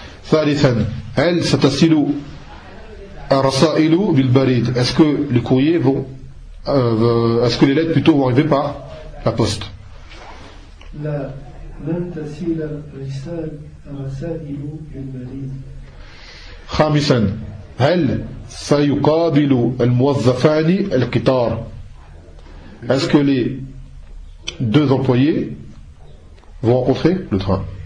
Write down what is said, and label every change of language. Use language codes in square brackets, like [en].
[ar] ثالثا هل ستصل الرسائل بالبريد, [fr] est-ce que les courriers vont est-ce que les lettres plutôt vont arriver par la poste? [ar] لا لن تصل الرسائل بالبريد. خامسا هل سيقابل الموظفان القطار؟ [fr] Est-ce que les deux employés vont rencontrer le train?